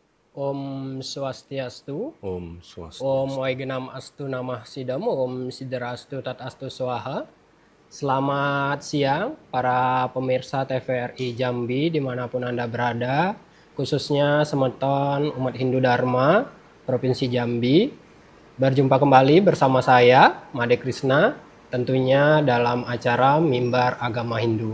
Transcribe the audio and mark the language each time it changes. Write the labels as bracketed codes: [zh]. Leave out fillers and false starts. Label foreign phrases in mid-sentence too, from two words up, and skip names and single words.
[sa] ॐ स्वस्ति अस्तु, ॐ स्वस्ति अस्तु. ॐ अविघ्नम् अस्तु नमः सिद्धम् ॐ सिद्धिरस्तु तत् अस्तु स्वाहा. [id] Selamat siang para pemirsa TVRI Jambi dimanapun Anda berada, khususnya semeton umat Hindu Dharma Provinsi Jambi. Berjumpa kembali bersama saya, Made Krishna, tentunya dalam acara Mimbar Agama Hindu.